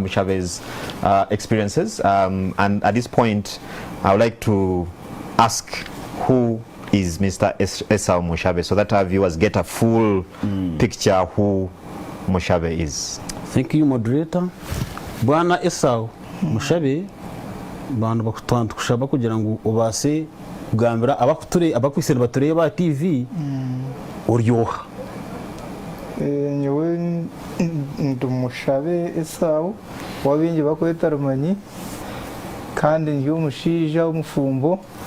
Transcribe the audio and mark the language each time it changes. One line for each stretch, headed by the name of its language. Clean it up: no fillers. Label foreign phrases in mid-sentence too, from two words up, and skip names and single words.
English: Mushabe's experiences. And at this point, I would like to ask who is Mr. Essa Mushabe, so that our viewers get a full picture who Mushabe is. Thank you, moderator.
Nyankole: Bwana Essa Mushabe bantu bakushaba kugira ngo ubase kugambira abakwisera batureba TV uryoha. Nyewe ndi Mushabe Essa wabingi bakweta Rumanyi kandi ndi umushija w'umufumbo